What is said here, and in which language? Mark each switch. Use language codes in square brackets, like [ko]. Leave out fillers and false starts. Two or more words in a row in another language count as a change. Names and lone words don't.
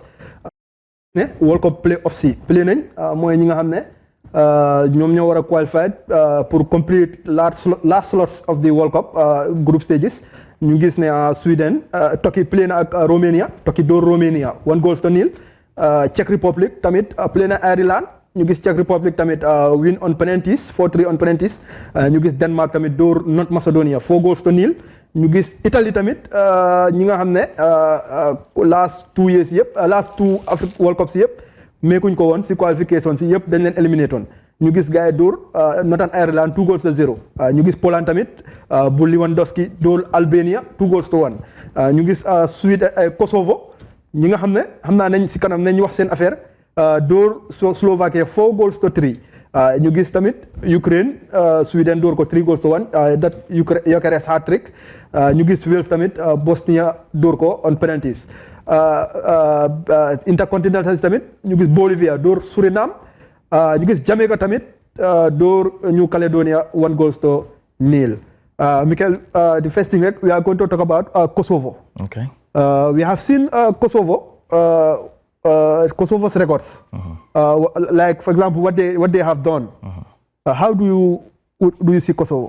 [wo] ne World Cup playoffs yi play nañ mooy ñi nga xam ne ñoom ñoo war a qualified pour [en] complete last slots of the World Cup group stages. [wo] ñu gis ne Sweden Turkey play na ak Romania, Turkey door Romania 1-0. Czech Republic tamit play na Ireland ñu gis Czech Republic tamit [en] win on penalties 4-3 on penalties [wo] ñu gis Denmark tamit dóor North Macedonia 4-0 ñu gis Italie tamit ñi nga xam ne [en] last 2 years [wo] yëpp [en] last 2 Africa World Cups [wo] yëpp meekuñ ko woon si qualification si yëpp dañ leen éliminé toon ñu gis gars yi dóor Northern Ireland 2-0 ñu gis Poland tamit bu Lewandowski dóor Albania 2-1 ñu gis Sweden Kosovo ñi nga xam ne xam naa nañ si kanam nañ wax seen affaire dóor Slovaquie 4-3 ñu gis tamit Ukraine Sweden dóor ko 3-1 [en] that Gyökeres hat-trick [wo] ñu gis Wales tamit Bosnia dóor ko [en] on penalties [wo] intercontinental tamit ñu gis Bolivia dóor Suriname ñu gis Jamaica tamit dóor New Caledonia 1-0. [en] Michael, the first thing we are going to talk about Kosovo. Okay. We have seen Kosovo's records. Like, for example, what they have done. How do you see Kosovo?